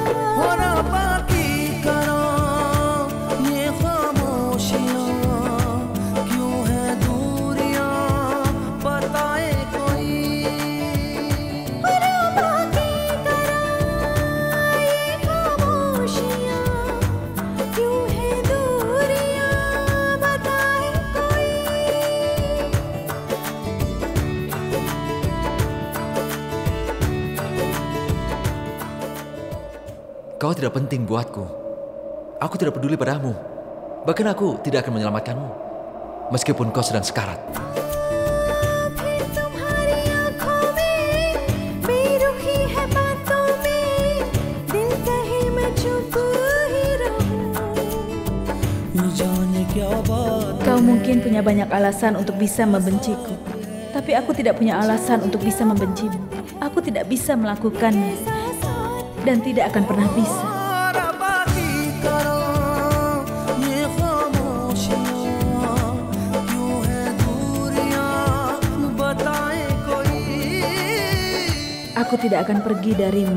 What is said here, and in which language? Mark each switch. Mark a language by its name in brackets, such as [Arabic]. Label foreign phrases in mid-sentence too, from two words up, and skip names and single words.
[Hindi] होना बाकी करो ये खामोशियां क्यों है दूरियां बताए कोई होना बाकी करो ये खामोशियां क्यों है दूरियां बताए कोई [Indonesian] Kau tidak penting buatku. Aku tidak peduli padamu. Bahkan aku tidak akan menyelamatkanmu. Meskipun kau sedang sekarat. [Hindi] फिर तुम्हारी आँखों में बेरुखी है बातों में दिल कहे मैं चुप ही रहूं जाने क्या बात [Indonesian] Kau mungkin punya banyak alasan untuk bisa membenciku. Tapi aku tidak punya alasan untuk bisa membencimu. Aku tidak bisa melakukannya. Dan tidak akan pernah bisa. Aku tidak akan pergi darimu.